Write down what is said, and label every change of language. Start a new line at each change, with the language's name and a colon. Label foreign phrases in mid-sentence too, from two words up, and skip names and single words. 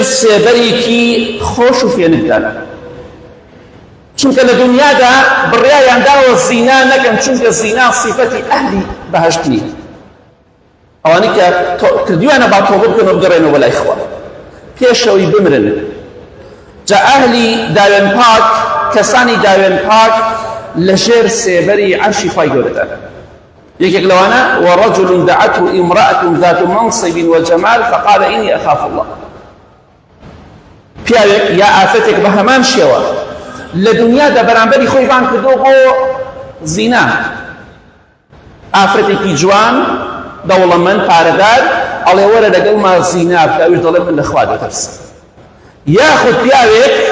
Central Kurdish: سێبەرێکی خۆش و فێنکدان چونکە لە دنیادا بڕیایان داوە زینا نەکەن چونکە زینا صیفەتی ئەهلی بەهەشت نیە ئەوانەی کە کردویانە با تۆبە بکەن و بگەڕێنەوە بەلای خوا پێشەوەی بمرن جا ئەهلی داوێن پاک کەسانی داوێن پاک لە ژێر سێبەری عەرشی خوای گەورەدان یەکێک لەوانە
Arabic: وەڕەجل دعته امرأة ذات منصب وجمال فقال إني أخاف الله
Central Kurdish: پیاوێک یا ئافرەتێک بە هەمان شێوە لە دنیادا بەرامبەری خۆی بان کردو بۆ زینا ئافرەتێکی جوان دەوڵەمەند پارەدار ئەڵێ وەرە لەگەڵما زینا بکە ئەویش دەڵێ من لە خوا دەترسم یاخود پیاوێک